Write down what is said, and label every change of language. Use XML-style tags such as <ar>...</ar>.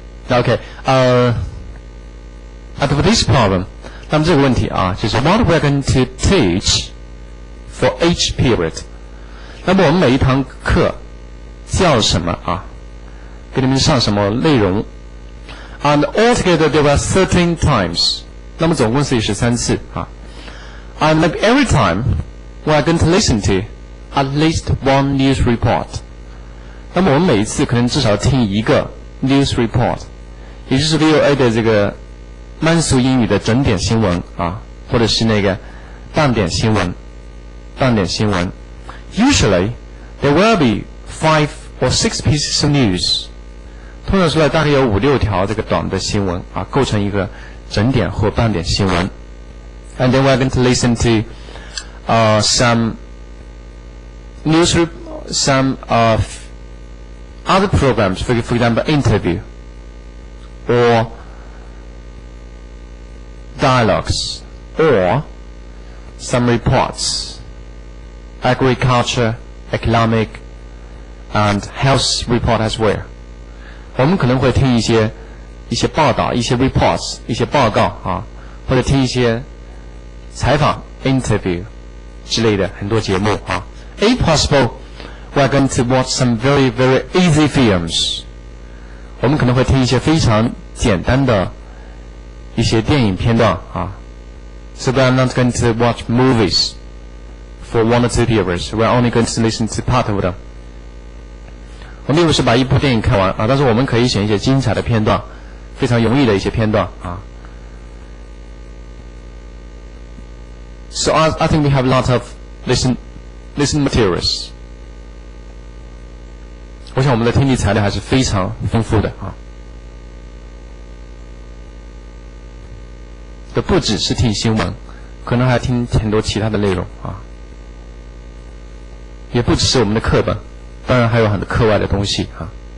<en>Okay, for this problem,</en> <zh>那么这个问题啊，就是</zh> <en>what we're going to teach for each period.</en> <zh>那么我们每一堂课教什么啊？给你们上什么内容</zh> <en>？And altogether there were 13 times.</en> <zh>那么总共是13次啊。</zh> <en>And like every time, we are going to listen to at least one news report.</en> <zh>那么我们每一次可能至少听一个 news report. 也就是 VOA 的这个慢速英语的整点新闻啊，或者是那个半点新闻半点新闻。</zh> <en>Usually, there will be 5 or 6 pieces of news.</en> <zh>通常说来大概有5、6条这个短的新闻啊，构成一个整点或半点新闻。</zh> <en>And then we're going to listen to some other programs, for example, interview or dialogues or some reports, agriculture, economic, and health report as well.</en> <zh>我们可能会听一些报道，一些 reports， 一些报告啊，或者听一些采访 interview 之类的很多节目啊。</zh> <en>If possible, we're going to watch some very, very easy films.</en> <zh>我们可能会听一些非常简单的一些电影片段啊。</zh> <en>So we're not going to watch movies for 1 or 2 periods. We're only going to listen to part of them.</en> <zh>我们并不是把一部电影看完啊，但是我们可以选一些精彩的片段，非常容易的一些片段啊。</zh> <en>So I think we have a lot of listen materials.</en> <zh>我想我们的听力材料还是非常丰富的啊。这不只是听新闻，可能还听很多其他的内容啊。也不只是我们的课本，当然还有很多课外的东西啊。</zh>